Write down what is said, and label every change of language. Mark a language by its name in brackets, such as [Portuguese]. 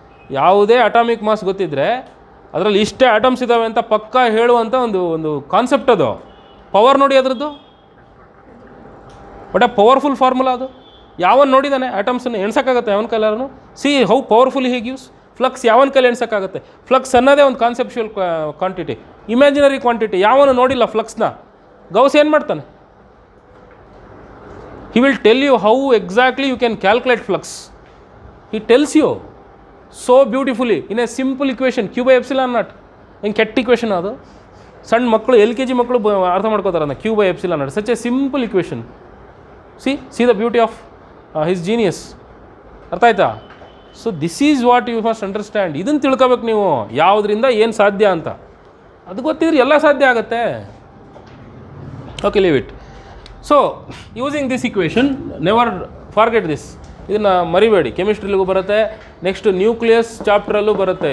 [Kannada] ಯಾವುದೇ atomic mass ಗೊತ್ತಿದ್ದರೆ ಅದರಲ್ಲಿ ಇಷ್ಟೇ ಆಟಮ್ಸ್ ಇದ್ದಾವೆ ಅಂತ ಪಕ್ಕಾ ಹೇಳುವಂಥ ಒಂದು ಕಾನ್ಸೆಪ್ಟ್ ಅದು. ಪವರ್ ನೋಡಿ ಅದರದ್ದು, ಬಟ್ ಪವರ್ಫುಲ್ ಫಾರ್ಮುಲಾ ಅದು. ಯಾವನು ನೋಡಿದ್ದಾನೆ ಆಟಮ್ಸನ್ನು ಎಣ್ಸೋಕ್ಕಾಗುತ್ತೆ ಅವನ ಕೈಲಾರನು? [English] See how powerful he gives. [Kannada] Flux ಯಾವನ ಕೈಲಿ ಎಣ್ಸೋಕ್ಕಾಗುತ್ತೆ? ಫ್ಲಕ್ಸ್ ಅನ್ನೋದೇ ಒಂದು ಕಾನ್ಸೆಪ್ಚುಯಲ್ ಕ್ವಾಂಟಿಟಿ, ಇಮ್ಯಾಜಿನರಿ ಕ್ವಾಂಟಿಟಿ. ಯಾವನು ನೋಡಿಲ್ಲ ಫ್ಲಕ್ಸ್ನ. ಗೌಸ್ ಏನು ಮಾಡ್ತಾನೆ? [English] He will tell you how exactly you can calculate flux. He tells you so beautifully in a simple equation, Q by epsilon naught. [Kannada] In ಕೆಟ್ಟ ಇಕ್ವೇಷನ್ ಅದು. ಸಣ್ಣ ಮಕ್ಕಳು LKG ಮಕ್ಕಳು ಅರ್ಥ ಮಾಡ್ಕೋತಾರೆ ಅದನ್ನು, Q by epsilon naught. [English] Such a simple equation. See the beauty of his genius. [Kannada] ಅರ್ಥ ಆಯ್ತಾ? [English] So this is what you must understand. [Kannada] ಇದನ್ನು ತಿಳ್ಕೊಬೇಕು ನೀವು, ಯಾವುದರಿಂದ ಏನು ಸಾಧ್ಯ ಅಂತ. ಅದು ಗೊತ್ತಿದ್ರೆ ಎಲ್ಲ ಸಾಧ್ಯ ಆಗುತ್ತೆ. [English] Okay, leave it. So using this equation, never forget this. [Kannada] ಇದನ್ನು ಮರಿಬೇಡಿ. ಕೆಮಿಸ್ಟ್ರಿಲಿಗೂ ಬರುತ್ತೆ, ನೆಕ್ಸ್ಟ್ ನ್ಯೂಕ್ಲಿಯಸ್ ಚಾಪ್ಟ್ರಲ್ಲೂ ಬರುತ್ತೆ.